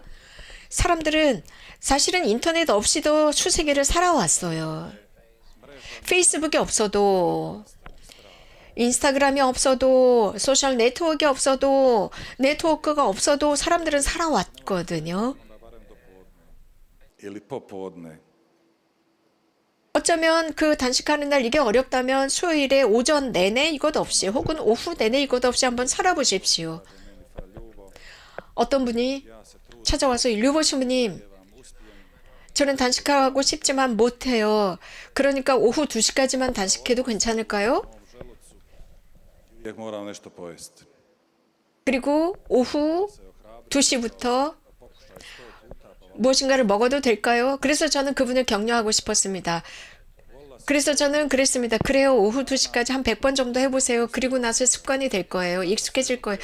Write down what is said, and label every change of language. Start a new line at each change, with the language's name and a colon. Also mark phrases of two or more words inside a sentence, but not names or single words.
Korean: 사람들은 사실은 인터넷 없이도 수세기를 살아왔어요. 페이스북이 없어도, 인스타그램이 없어도, 소셜 네트워크가 없어도, 네트워크가 없어도 사람들은 살아왔거든요.
Croatian: Ili popodne.
Korean: 어쩌면 그 단식하는 날 이게 어렵다면 수요일에 오전 내내 이것 없이 혹은 오후 내내 이것 없이 한번 살아보십시오. 어떤 분이 찾아와서 류보 신부님, 저는 단식하고 싶지만 못해요. 그러니까 오후 2시까지만 단식해도 괜찮을까요?
Croatian: Uvijek moram nešto pojesti.
Korean: 그리고 오후 2시부터 무엇인가를 먹어도 될까요? 그래서 저는 그분을 격려하고 싶었습니다. 그래서 저는 그랬습니다. 그래요. 오후 2시까지 한 100번 정도 해보세요. 그리고 나서 습관이 될 거예요. 익숙해질 거예요.